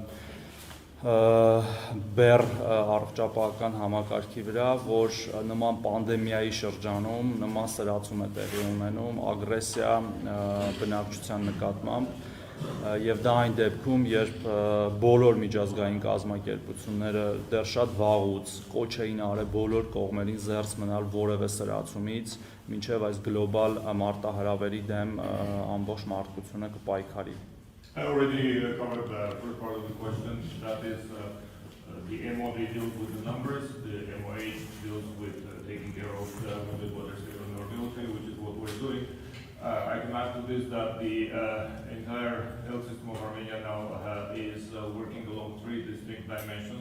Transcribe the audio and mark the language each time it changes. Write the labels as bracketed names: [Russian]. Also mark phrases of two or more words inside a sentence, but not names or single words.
[Armenian] բեր առողջապահական համակարգի վրա, որ նման պանդեմիայի շրջանում նման սրացում է տեղի ունենում, ագրեսիա բնակչության նկատմամբ եւ դա այն դեպքում, երբ բոլոր միջազգային կազմակերպությունները դեռ շատ վաղուց կոչ էին արել բոլոր կողմերին զերծ մնալ որևէ սրացումից, մինչեւ այս գլոբալ մարտահրավերի դեմ ամբողջ մարդկությունը կպայքարի։ [English] I already covered the first part of the question. That is, the MOD deals with the numbers, the MOH deals with taking care of what are still in our military, which is what we're doing. I can add to this that the entire health system of Armenia now is working along 3 distinct dimensions.